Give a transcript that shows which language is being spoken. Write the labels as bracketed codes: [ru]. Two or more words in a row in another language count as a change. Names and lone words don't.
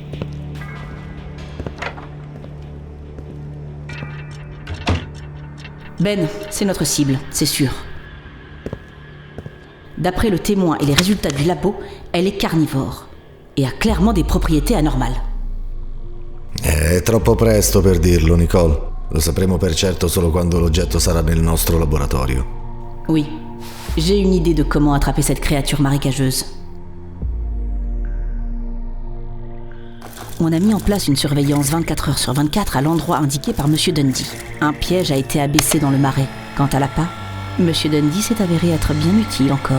[fr] Ben, c'est notre cible, c'est sûr. D'après le témoin et les résultats du labo, elle est carnivore et a clairement des propriétés anormales. [it] È troppo presto per dirlo, Nicole. Lo sapremo per certo solo quando l'oggetto sarà nel nostro laboratorio. [fr] Oui, j'ai une idée de comment attraper cette créature marécageuse. On a mis en place une surveillance 24 heures sur 24 à l'endroit indiqué par Monsieur Dundee. Un piège a été abaissé dans le marais. Quant à l'appât, Monsieur Dundee s'est avéré être bien utile encore.